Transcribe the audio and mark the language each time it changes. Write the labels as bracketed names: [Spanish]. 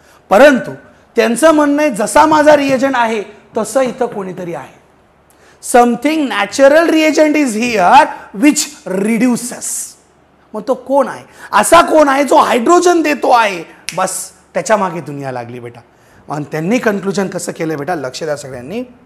[Marathi] परंतु त्यांचं म्हणणं आहे जसा माझा रिएजंट आहे तसं इथं कोणीतरी आहे. [English] Something natural reagent is here which reduces. [Marathi] मग तो कोण आहे, असा कोण आहे जो हायड्रोजन देतो आहे, बस त्याच्या मागे दुनिया लागली बेटा. मग त्यांनी कन्क्लुजन कसं केलं बेटा, लक्ष द्या सगळ्यांनी.